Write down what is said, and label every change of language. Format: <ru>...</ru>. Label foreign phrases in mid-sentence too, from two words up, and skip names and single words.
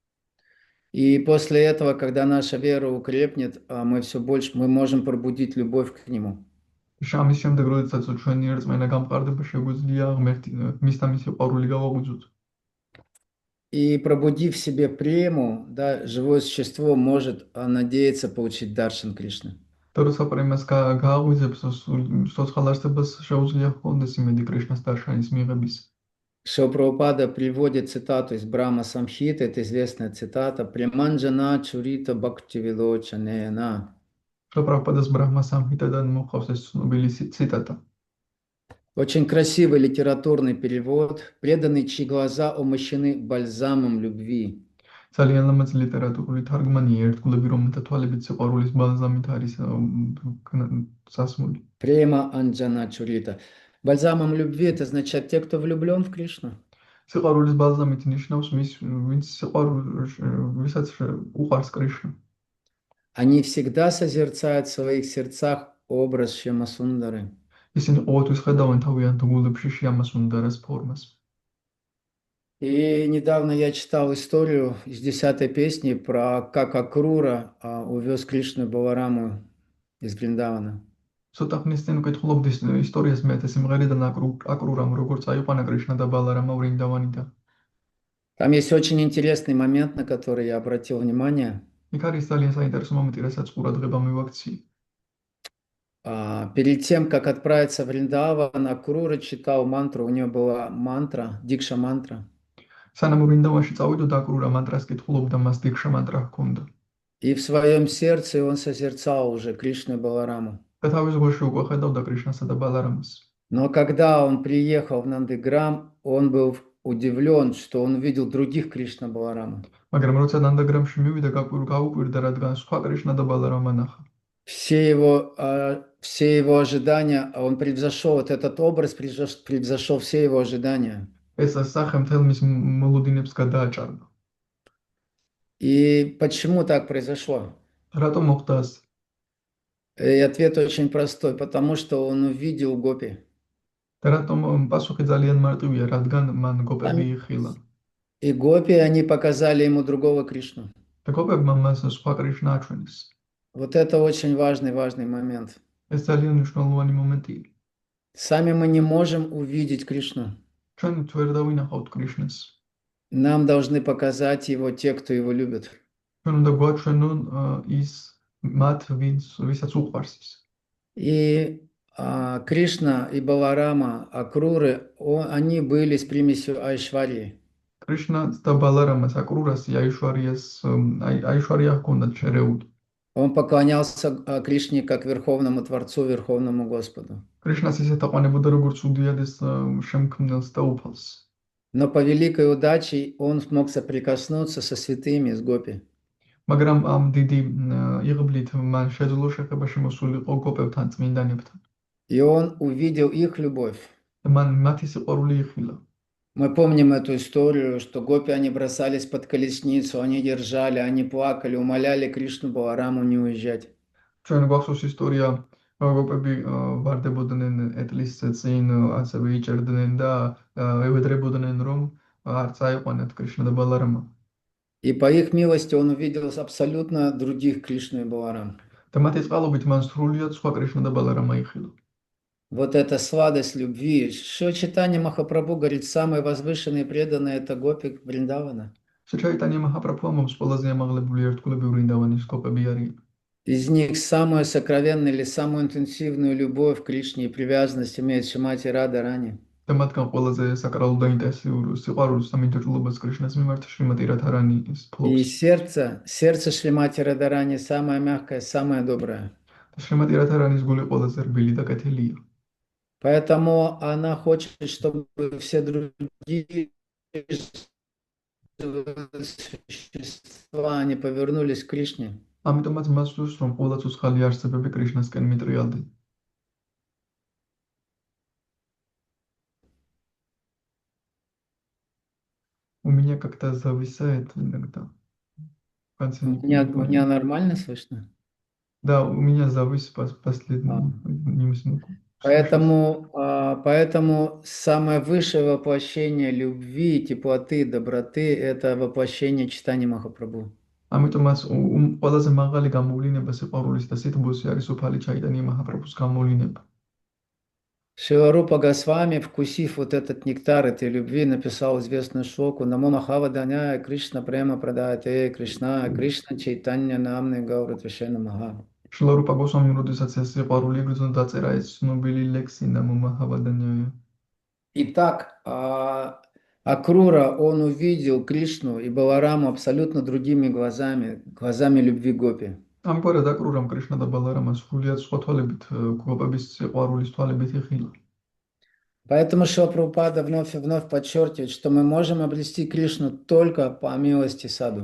<ru>И после этого, когда наша вера укрепнет, мы все больше можем пробудить любовь к Нему.</ru> <ka>ამის შემდეგ, როდესაც ჩვენი რწმენა გამყარდება, შეგვიძლია მის და მისი ყვარული გავაღვიძოთ.</ka> <ru>И пробудив в себе прему, да, живое существо может надеяться получить даршан Кришны.</ru> <ka>და როცა პრემას გააღვიძებს, სოცხალ არსებას შეუძლია ჰქონდეს იმედი კრიშნას დარშანის მიღების.</ka> <ru>Шила приводит цитату из Брахма Самхиты, это известная цитата,</ru> <sa>«प्रेमाञ्जनच्छुरित भक्तिविलोचनेन».</sa> <ka>პრაბჰუპადას ბრაჰმა სამჰიტადან მოყავს ეს ცნობილი цитата.</ka> <ru>Очень красивый литературный перевод, преданный, чьи глаза умощены бальзамом любви.</ru> <ka>ძალიან ლამაზი ლიტერატურული თარგმანია ერთგულები, რომელთა თვალებით სიყვარულის ბალზამით არის სასმული.</ka> <sa>प्रेम अञ्जन छुरित.</sa> <ru>Бальзамом любви это означает те, кто влюблен в Кришну.</ru> <ka>სიყვარულის ბალზამით ნიშნავს ვინც ვისაც უყვარს კრიშნა.</ka> <ru>Они всегда созерцают в своих сердцах образ Шьямасундары.</ru> <ka>ისინი ყოველთვის ხედავენ თავიანთ გულებში შიამასუნდარას формას.</ka> <ru>И недавно я читал историю из 10-й песни про как Акрура увез Кришну Балараму из Вриндавана.</ru> <ka>ცოტა ხნის წინ ვკითხულობდი ისტორიას მე სიმღერიდან აკრურამ როგორც აიყვანა კრიშნა და ბალარამა ვრინდავანიდან.</ka> <ru>Там есть очень интересный момент, на который я обратил внимание.</ru> <ka>იქ არის ძალიან საინტერესო მომენტი, რასაც ყურადღება მივაქცია.</ka> <ru>Перед тем, как отправиться в Вриндаван, Акрура читал мантру, у него была мантра, дикша мантра.</ru> <ka>სანამ ვრინდავანში წავიდოდა აკრურა мантрას კითხულობდა, მას დიქშა мантрა ჰქონდა.</ka> <ru>И в своем сердце он созерцал уже Кришну и Балараму.</ru> <ka>და თავის გულში უკვე ხედავდა კრიშნასა და ბალარამას.</ka> <ru>Но когда он приехал в Нандаграм, он был удивлен, что он увидел других Кришна Балараму.</ru> <ka>მაგრამ როცა ნანდაგრამში მივიდა, გაუკვირდა, რადგან სხვა კრიშნა და ბალარამა ნახა.</ka> <ru>Все его ожидания, он превзошел, вот этот образ превзошел все его ожидания.</ru> <ka>ეს სახე მთელ მის მოლოდინებს გადააჭარბა.</ka> <ru>И почему так произошло?</ru> <ka>რატომ მოხდა ასე?</ka> <ru>И ответ очень простой, потому что он увидел гопи.</ru> <ka>და რატომ პასუხი ძალიან მარტივია, რადგან მან გოპები იხილა.</ka> <ru>И гопи, они показали ему другого Кришну.</ru> <ka>და გოპებმა მას სხვა კრიშნა აჩვენეს.</ka> <ru>Вот это очень важный момент.</ru> <ka>ეს ძალიან მნიშვნელოვანი მომენტია.</ka> <ru>Сами мы не можем увидеть Кришну.</ru> <ka>ჩვენ ვერ დავინახავთ კრიშნას.</ka> <ru>Нам должны показать его те, кто его любит.</ru> <ka>ჩვენ უნდა გვაჩვენონ ის მათ, ვისაც უყვარს ის.</ka> <ru>И Кришна и Баларама, Акруры, они были с примесью Айшварии.</ru> <ka>კრიშნას და ბალარამას, აკრურას, აიშვარია ჰქონდათ შერეული.</ka> <ru>Он поклонялся Кришне как Верховному Творцу, Верховному Господу.</ru> <ka>კრიშნას ისეთ აყვანებოდა, როგორც უდიადეს შემქმნელს და უფალს.</ka> <ru>Но по великой удаче он смог соприкоснуться со святыми, с гопи.</ru> <ka>მაგრამ ამ დიდი იღბლით მან შეძლო შეხება შემოსულიყო გოპებთან, წმინდანებთან.</ka> <ru>И он увидел их любовь.</ru> <ka>მან მათი სიყვარული იხილა.</ka> <ru>Мы помним эту историю, что гопи, они бросались под колесницу, они держали, они плакали, умоляли Кришну Балараму не уезжать.</ru> <ka>ჩვენ გვახსოვს ისტორია, გოპები ვარდებოდნენ ეტლის წინ, ასევე იჭერდნენ და ევედრებოდნენ, რომ არ წაიყვანათ კრიშნა და ბალარამა.</ka> <ru>И по их милости он увидел абсолютно других Кришну и Баларам.</ru> <ka>და მათი წყალობით მან სრულიად სხვა კრიშნა და ბალარამა იხილა.</ka> <ru>Вот эта сладость любви. Шри Чайтанья Махапрабху говорит, самые возвышенные преданные это гопи Вриндавана.</ru> <ka>Чайтанья Махапрабху მომს ყველაზე ამაღლებული ერთგულები ვრინდავანის გოპები არიან.</ka> <ru>Из них самую сокровенную или самую интенсивную любовь к Кришне и привязанность имеет Шримати Радхарани.</ru> <ka>და მათგან ყველაზე საკრალო და ინტენსიურ სიყვარულს და მიმდევრულობას კრიშნას მიმართ შრიმატი რადჰარანი ფლობს.</ka> <ru>И сердце Шримати Радхарани самое мягкое, самое доброе.</ru> <ka>შრიმატი რადჰარანის გული ყველაზე რბილი და კეთილია.</ka> <ru>Поэтому она хочет, чтобы все другие существа они повернулись к Кришне.</ru> <ka>ამიტომაც მას სურს, რომ ყველა ცოცხალი არსებები კრიშნასკენ მიტრიალდნენ.</ka> <ru>У меня как-то зависает иногда. Меня нормально слышно? Да, у меня завис последнюю минуту. Поэтому самое высшее воплощение любви, теплоты, доброты – это воплощение Чайтаньи Махапрабху.</ru> <ka>ამიტომაც ყველაზე მაღალი გამოვლენა სიყვარულის და სითბოს არის უფალი ჩაიტანია მაჰაპრაბჰუს გამოვლენა.</ka> <ru>Шрила Рупа Госвами, вкусив вот этот нектар этой любви, написал известную шлоку</ru> <sa>«नमो महावदान्याय कृष्ण प्रेम प्रदायते कृष्ण कृष्ण चैतन्य नाम्ने गौर त्विषे महा».</sa> <ka>შრილა რუპა გოსვამიმ როდესაც ეს სიყვარული იგრძნო დაწერა ეს ცნობილი ლექსი</ka> <sa>नमो महावदान्याय.</sa> <ru>Итак, Акрура, он увидел Кришну и Балараму абсолютно другими глазами, глазами любви Гопи.</ru> <ka>ამგვარად აკრურამ კრიშნა და ბალარამა სრულიად სხვა თვალებით გოპების სიყვარულის თვალებით იხილა.</ka> <ru>Поэтому Шрила Прабхупада вновь и вновь подчеркивает, что мы можем обрести Кришну только по милости саду.</ru>